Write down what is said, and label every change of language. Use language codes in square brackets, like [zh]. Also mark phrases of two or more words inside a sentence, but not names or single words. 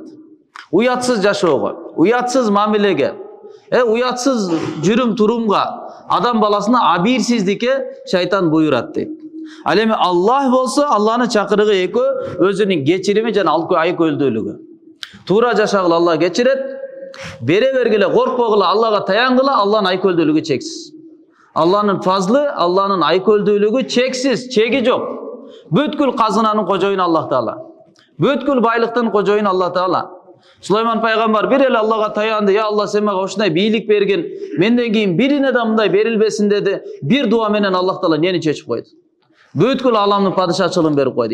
[ky] Уятсыз жашоого, уятсыз мамилеге, уятсыз жүрүм турумга, адам баласына абийирсиздикке шайтан буйрат дейт. Ал эми Аллах болсо, Аллахнын чакырыгы экөө, өзүнүн кечирими жана айкөлдүүлүгү. Туура жашагыла Аллах кечирет, бере бергиле, коркпогула, Аллахка таянгыла, Аллахнын айкөлдүүлүгү чексиз. Аллахнын фазлы, Аллахнын айкөлдүүлүгү чексиз, чеги жок. Бүткүл казынанын кожоюну Аллах Таала. Бүткүл байлыктын кожоюну Аллах Таала. Сулайман пайгамбар бир эле Аллахка таянды. [ar] يا الله, [ky] сен мага ушундай бийлик берген, менден кийин бирине да мындай берилбесин деди. Бир дуа менен Аллах Таала нени чечип койду? Бүткүл аламдын падышачылыгын берип койду.